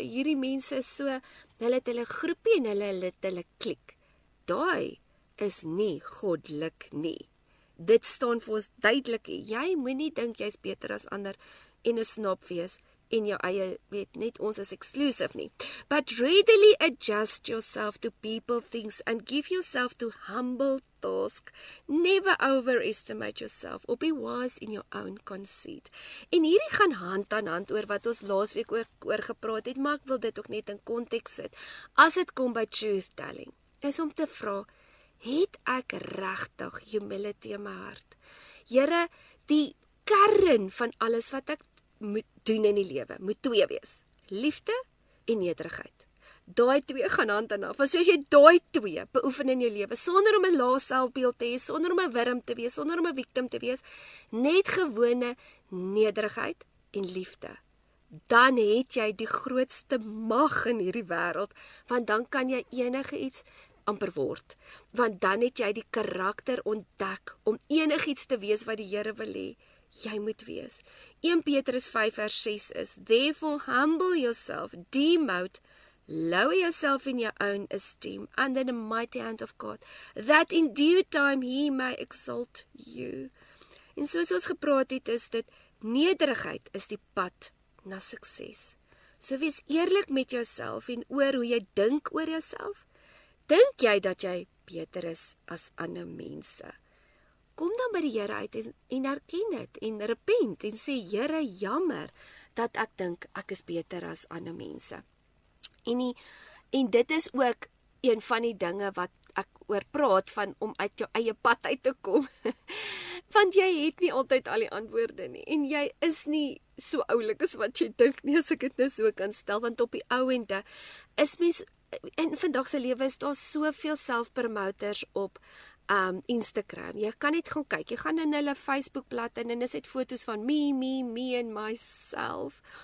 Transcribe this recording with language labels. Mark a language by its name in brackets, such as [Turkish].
[Afrikaans] Hierdie mense is so, hulle het hulle groepie en hulle het hulle klik. Daai is nie goddelik nie. Dit staan vir ons duidelik. Jy moenie dink jy's beter as ander en 'n snob wees en jou eie weet net ons is exclusive nie. [English] But readily adjust yourself to people, things and give yourself to humble task. Never overestimate yourself or be wise in your own conceit. [Afrikaans] En hierdie gaan hand aan hand oor wat ons laasweek oor gepraat het, maar ek wil dit ook net in konteks sit. As dit kom by truth telling, is om te vra, het ek regtig humility in my hart? Here, die kern van alles wat ek moet doen in die lewe, moet 2 wees. Liefde en nederigheid. Daai 2 gaan hand aan hand. Want soos jy daai 2 beoefen in jou lewe, sonder om 'n lae selfbeeld te hê, sonder om 'n wurm te wees, sonder om 'n victim te wees, net gewone nederigheid en liefde, dan het jy die grootste mag in hierdie wêreld, want dan kan jy enige iets amper word, want dan het jy die karakter ontdek om enigiets te wees wat die Here wil hê jy moet wees. 1 Petrus 5 vers 6 is, [English] therefore humble yourself, demote, lower yourself in your own esteem under the mighty hand of God, that in due time he may exalt you. [Afrikaans] En soos ons gepraat het, is dit, nederigheid is die pad na sukses. So wees eerlik met jouself en oor hoe jy dink oor jouself. Dink jy dat jy beter is as ander mense? Kom dan by die Here uit en erken dit en repent en sê, Here, jammer dat ek dink ek is beter as ander mense. En dit is ook een van die dinge wat ek oor praat van om uit jou eie pad uit te kom. Want jy het nie altyd al die antwoorde nie en jy is nie so oulik as wat jy dink nie, as ek dit nou so kan stel, want op die ou ende is mens in vandag se lewe is daar soveel selfpromoters op Instagram. Jy kan net gaan kyk. Jy gaan in hulle Facebookblad en is dit foto's van [English] me and myself.